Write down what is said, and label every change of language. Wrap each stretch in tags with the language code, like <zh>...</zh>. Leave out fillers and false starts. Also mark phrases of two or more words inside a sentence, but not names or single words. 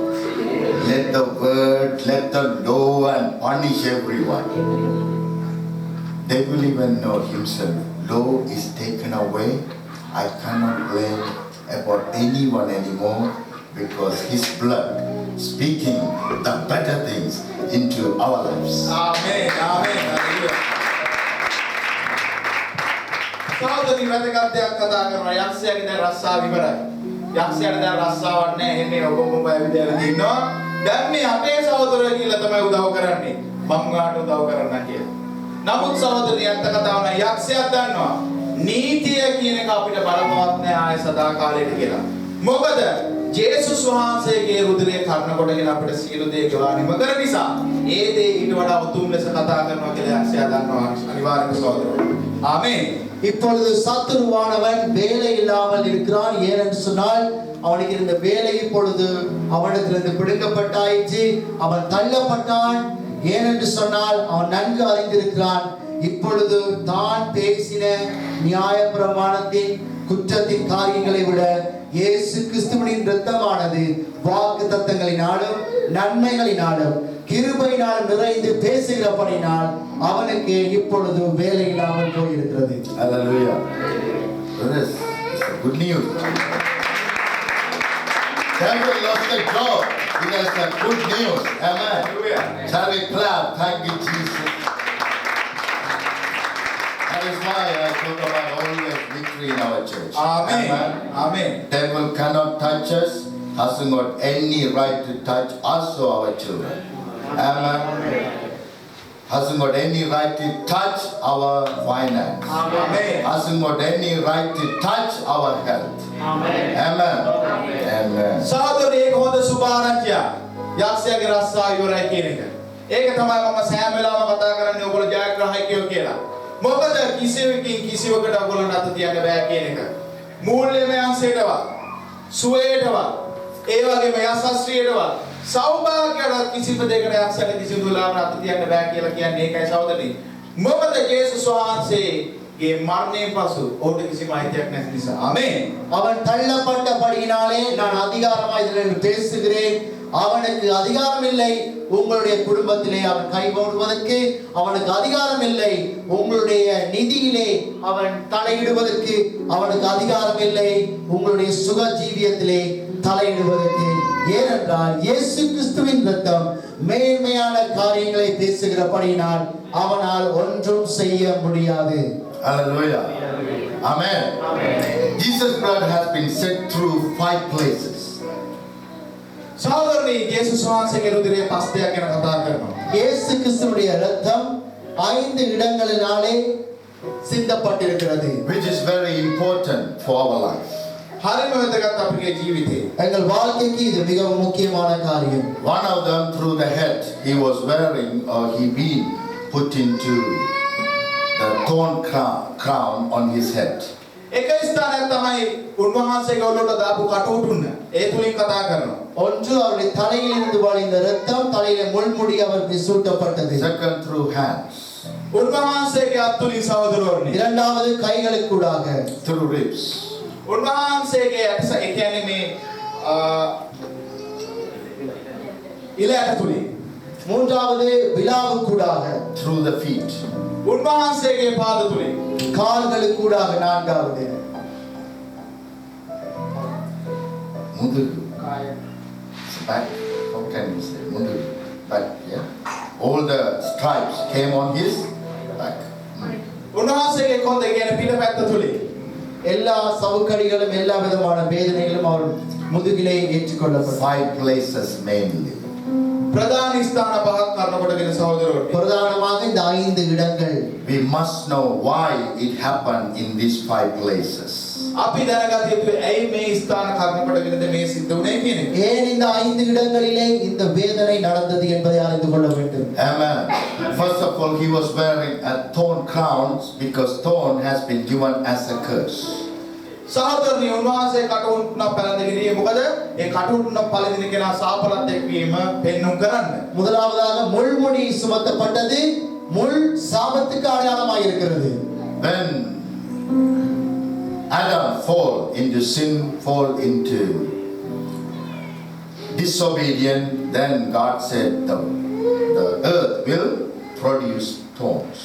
<en>Let the word, let the law and punish everyone. They will even know himself. Law is taken away. I cannot blame about anyone anymore because his blood speaking the better things into our lives. Amen. Amen. Hallelujah.</en> <si>සහෝදරනි වැදගත් දෙයක් කතා කරනවා. යක්ෂයාගේ දැන් රස්සාව ඉවරයි. යක්ෂයාට දැන් රස්සාවක් නැහැ. එන්නේ ඔබ ඇවිදලා දිනනවා. දැන් මේ අපේ සහෝදරයෝ කියලා තමයි උදව් කරන්නේ. මම ගාට උදව් කරන්න කියලා. නමුත් සහෝදරනි අත්ත කතාව නම් යක්ෂයා දන්නවා. නීතිය කියන එක අපිට බලපවත් නැහැ ආය සදා කාලෙට කියලා. මොකද ජේසුස් වහන්සේගේ රුධිරය කර්ණ කොටගෙන අපිට සියලු දේ ගෙවානිම කර නිසා ඒ දේ ඊට වඩා උතුම් ලෙස කතා කරනවා කියලා යක්ෂයා දන්නවා අනිවාර්යයෙන්ම සහෝදරයෝ. ආමේන්.</si> <ta>இப்பொழுது சத்துருவானவன் வேலை இல்லாமல் இருக்கிறான். ஏனென்று சொன்னால் அவனுக்கு இருந்த வேலை இப்பொழுது அவனிடத்திலிருந்து பிடுங்கப்பட்டாயிற்று. அவன் தள்ளப்பட்டான். ஏனென்று சொன்னால் அவன் நன்கு அறிந்திருக்கிறான். இப்பொழுது தான் பேசின நியாய பிரமாணத்தின் குற்றத்தின் காரியங்களை விட இயேசு கிறிஸ்துவின் இரத்தமானது வாக்கு தத்தங்களினாலும் நன்மைகளினாலும் கிருபையினால் நிறைந்து பேசுகிறபடினால் அவனுக்கு இப்பொழுது வேலை இல்லாமல் போயிருக்கிறது.</ta> <en>Hallelujah. Brothers, it's a good news. Devil lost the job. It is a good news. Amen. Hallelujah. Shall we clap? Thank you, Jesus. That is why I talk about always victory in our church. Amen. Amen. Devil cannot touch us, hasn't got any right to touch us or our children. Amen. Hasn't got any right to touch our finance. Amen. Hasn't got any right to touch our health. Amen. Amen. Amen.</en> <si>සහෝදරනි ඒක හොඳ සුභාරංචියක්. යක්ෂයාගේ රස්සාව ඉවරයි කියන එක. ඒක තමයි මම සෑම වෙලාවම කතා කරන්නේ ඔයගොල්ලෝ ජයග්‍රාහකයෝ කියලා. මොකද කිසිවකින් කිසිවකට ඔයගොල්ලන්ට අත තියන්න බෑ කියන එක. මූල්‍යමය අංශයටවත්, සුවයටවත්, ඒ වගේම යසස්ත්‍රියටවත්, සෞභාග්‍යයටවත් කිසිම දෙයකට යක්ෂයාට කිසිදු වෙලාවකට අත තියන්න බෑ කියලා කියන්නේ ඒකයි සහෝදරනි. මොකද ජේසුස් වහන්සේගේ මරණයෙන් පසු ඔහුට කිසිම අයිතියක් නැති නිසා. ආමේන්.</si> <ta>அவன் தள்ளப்பட்டபடியினாலே நான் அதிகாரமாய் இதில் பேசுகிறேன். அவனுக்கு அதிகாரம் இல்லை உங்களுடைய குடும்பத்திலே அவன் கைபோடுவதற்கு. அவனுக்கு அதிகாரம் இல்லை உங்களுடைய நிதியிலே அவன் தலையிடுவதற்கு. அவனுக்கு அதிகாரம் இல்லை உங்களுடைய சுக ஜீவியத்திலே தலையிடுவதற்கு. ஏனென்றால் இயேசு கிறிஸ்துவின் இரத்தம் மேன்மையான காரியங்களை பேசுகிறபடியினால் அவனால் ஒன்றும் செய்ய முடியாது.</ta> <en>Hallelujah. Amen. Jesus' blood has been shed through 5 places.</en> <si>සහෝදරනි ජේසුස් වහන්සේගේ රුධිරය 5 දෙයක් ගැන කතා කරනවා.</si> <ta>இயேசு கிறிஸ்துவினுடைய இரத்தம் 5 இடங்களினாலே சிந்தப்பட்டிருக்கிறது.</ta> <en>Which is very important for our life.</en> <si>හරිම වැදගත් අපේ ජීවිතේ.</si> <ta>எங்கள் வாழ்க்கைக்கு இது மிகவும் முக்கியமான காரியம்.</ta> <en>One of them through the head. He was wearing or he been put into the thorn crown on his head.</en> <si>එක ස්ථානයක් තමයි උන්වහන්සේගේ ඔළුවට දාපු කටුටුන්න. ඒ තුලින් කතා කරනවා.</si> <ta>ஒன்று அவருடைய தலையில் இருந்து வழிந்த இரத்தம், தலையிலே முள்முடி அவருக்கு சூட்டப்பட்டது.</ta> <en>Second through hands.</en> <si>උන්වහන්සේගේ අත් තුලින් සහෝදරවරුනි.</si> <ta>இரண்டாவது கைகளுக்கூடாக.</ta> <en>Through ribs.</en> <si>උන්වහන්සේගේ ඇටස ඒ කියන්නේ මේ ඉලයට තුලින්.</si> <ta>மூன்றாவது விலாவுக்கூடாக.</ta> <en>Through the feet.</en> <si>උන්වහන්සේගේ පාද තුලින්.</si> <ta>கால்களுக்கூடாக. நான்காவது Mudugu.</ta> <en>It's back. How can you say? Mudugu. Back, yeah. All the stripes came on his back.</en> <si>උන්වහන්සේගේ කොන්ද කියන පිටපැත්ත තුලින්</si> <ta>எல்லா சவுக்கடிகளும் எல்லா விதமான வேதனைகளும் அவர் முதுகிலே ஏற்றுக்கொள்ளப்படும்.</ta> <en>5 places mainly.</en> <si>ප්‍රධාන ස්ථාන පහක් කරනකොටගෙන සහෝදරවරුනි</si> <ta>பிரதானமாக இந்த 5 இடங்கள்</ta> <en>We must know why it happened in these 5 places.</en> <si>අපි දැනගත යුතුයි ඇයි මේ ස්ථාන කරනකොටගෙනද මේ සිද්ධ වුනේ කියන එක.</si> <ta>ஏன் இந்த 5 இடங்களிலே இந்த வேதனை நடந்தது என்பதை அறிந்து கொள்ள வேண்டும்.</ta> <en>Amen. First of all, he was wearing a thorn crown because thorn has been given as a curse.</en> <si>සහෝදරනි උන්වහන්සේ කටුන්න පැලඳගිරියේ මොකද ඒ කටුන්න පළදින කෙනා සාපලත් එක්වීම පෙන්눔 කරන්න.</si> <ta>முதலாவதாக முள்முடி சுமத்தப்பட்டது முள் சாபத்துக்கு அடையாளமாக இருக்கிறது.</ta> <en>When Adam fall into sin, fall into disobedience, then God said the earth will produce thorns.</en>